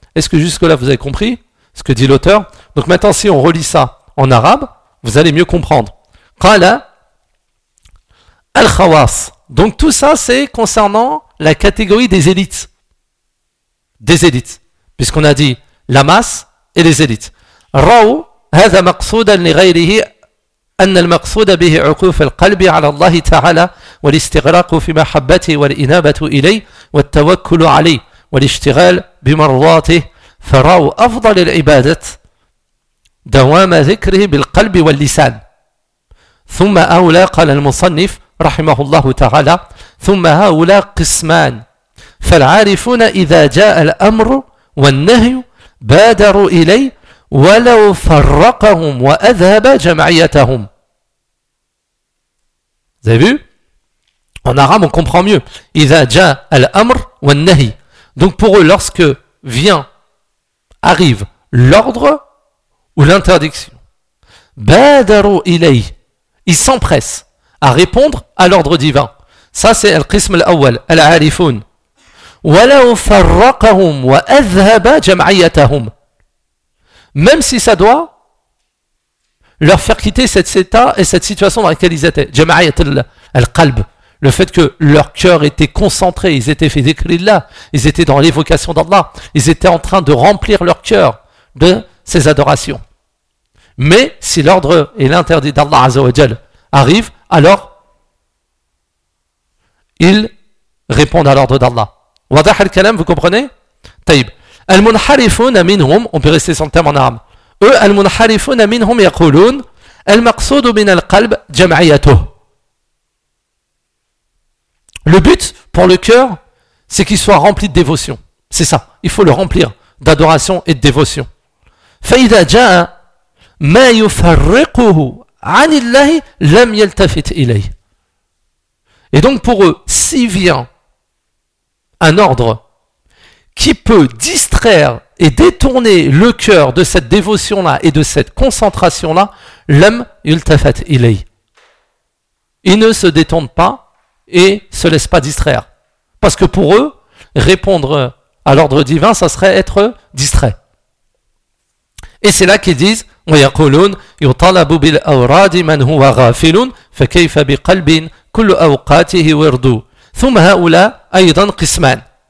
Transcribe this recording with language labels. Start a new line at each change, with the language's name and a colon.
French: Est-ce que jusque-là, vous avez compris ce que dit l'auteur ? Donc maintenant, si on relit ça en arabe, vous allez mieux comprendre. «
Arabic: Qala al-khawas
French: » Donc tout ça, c'est concernant la catégorie des élites. Des élites. Puisqu'on a dit la masse et les élites.
Arabic: « Ra'u hadha maqsoudan li ghayrihi » أن المقصود به عقوف القلب على الله تعالى والاستغراق في محبته والإنابة إليه والتوكل عليه والاشتغال بمرضاته فرأوا أفضل العبادة دوام ذكره بالقلب واللسان ثم أولى قال المصنف رحمه الله تعالى ثم هؤلاء قسمان فالعارفون إذا جاء الأمر والنهي بادروا إليه ولو فرقهم وأذهب جمعيتهم.
French: Vous avez vu ? En arabe, on comprend mieux. «
Arabic: Iza ja al-amr wa nahi
French: » Donc pour eux, lorsque vient, arrive l'ordre ou l'interdiction, «
Arabic: Badaru ilay
French: » Ils s'empressent à répondre à l'ordre divin. Ça, c'est « al-qism al-awwal » al-arifun. «
Arabic: Walau farraqahum wa adhaba jam'ayatahum
French: » Même si ça doit leur faire quitter cet état et cette situation dans laquelle ils étaient. Jama'iyat al-qalb. Le fait que leur cœur était concentré, ils étaient fait d'Allah, ils étaient dans l'évocation d'Allah, ils étaient en train de remplir leur cœur de ces adorations. Mais si l'ordre et l'interdit d'Allah Azza wa Jal arrivent, alors ils répondent à l'ordre d'Allah.
Arabic: Wadah al-kalam,
French: vous comprenez ? Taïb.
Arabic: Al-munharifuna minhum,
French: on peut rester sans le terme en arabe.
Arabic: Eux, المنحرفون منهم يقولون المقصود من القلب جمعيته.
French: Le but pour le cœur, c'est qu'il soit rempli de dévotion. C'est ça, il faut le remplir d'adoration et de dévotion.
Arabic: فإذا جاء ما يفرقه عن الله لم يلتفت إليه.
French: Et donc pour eux, si vient un ordre qui peut distraire et détourner le cœur de cette dévotion-là et de cette concentration-là, l'homme
Arabic: yultafat ilay.
French: Il ne se détourne pas et se laisse pas distraire. Parce que pour eux, répondre à l'ordre divin, ça serait être distrait. Et c'est là qu'ils disent,
Arabic: ويقولون يطلب بالأوراد من هو غافل فكيف بقلب كل أوقاته ورد ثم هؤلاء أيضا قسمان.